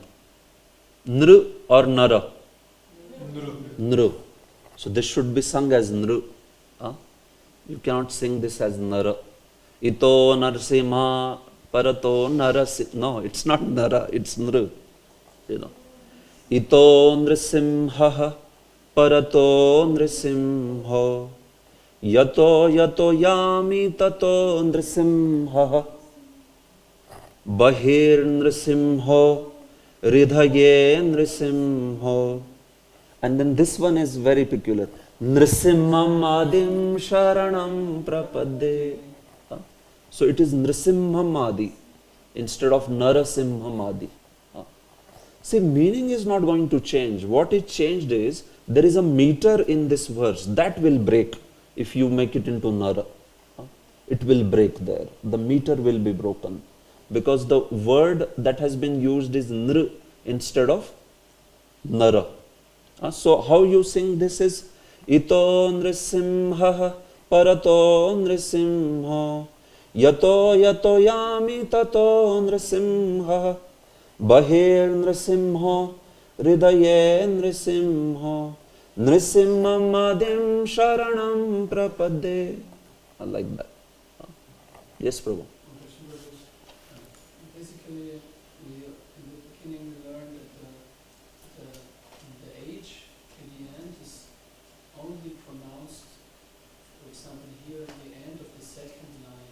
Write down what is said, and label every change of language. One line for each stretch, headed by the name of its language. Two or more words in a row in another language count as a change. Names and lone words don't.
English: Nru or Nara? Nru. So this should be sung as Nru. You cannot sing this as Nara.
Sanskrit: Ito Narasimha Parato Narasimha.
English: No, it's not Nara, it's Nru. You know.
Sanskrit: Ito Nrasimha Parato Nrasimha Yato Yato Yami Tato Nrasimha Bahir Nrasimha Ridhaye Nrasimha.
English: And then this one is very peculiar.
Sanskrit: Nrasimham Adim Sharanam Prapadde.
English: So it is
Sanskrit: Nrasimham Adi
English: instead of
Sanskrit: Narasimham Adi.
English: See, meaning is not going to change. What is changed is there is a meter in this verse that will break if you make it into Nara. It will break there. The meter will be broken because the word that has been used is Nr instead of Nara. So how you sing this is
Sanskrit: Ito Nrisimha Parato Nrisimha Yato Yato Yami Tato Nrisimha Bahir Nrisimha Hridaye Nrisimha Nrisimha Madim Sharanam Prapade.
English: Like that. Yes, Prabhu. Basically, in the beginning we learned that the H at the end is only pronounced, for example, here at the end of the second line.